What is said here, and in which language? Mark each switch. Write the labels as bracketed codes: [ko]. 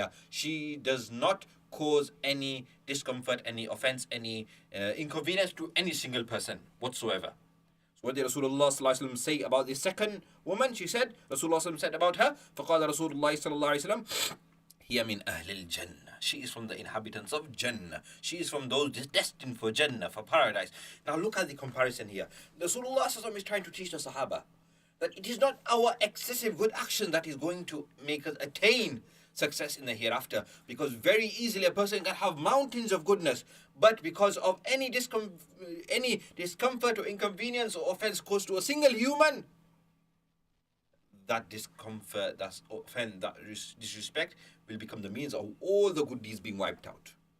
[en] She does not cause any discomfort, any offense, any inconvenience to any single person whatsoever. So what did Rasulullah sallallahu alaihi wasallam say about the second woman? She said, Rasulullah sallallahu alaihi wasallam said about her, [ar] فَقَالَ رَسُولُ اللَّهِ صَلَّى اللَّهُ عَلَيْهِ وسلم, هِيَ مِنْ أَهْلِ الْجَنَّةِ. [en] She is from the inhabitants of Jannah. She is from those destined for Jannah, for paradise. Now look at the comparison here. Rasulullah sallallahu alaihi wasallam is trying to teach the Sahaba that it is not our excessive good action that is going to make us attain success in the hereafter, because very easily a person can have mountains of goodness, but because of any discomfort or inconvenience or offense caused to a single human, that discomfort, that offense, that disrespect will become the means of all the good deeds being wiped out.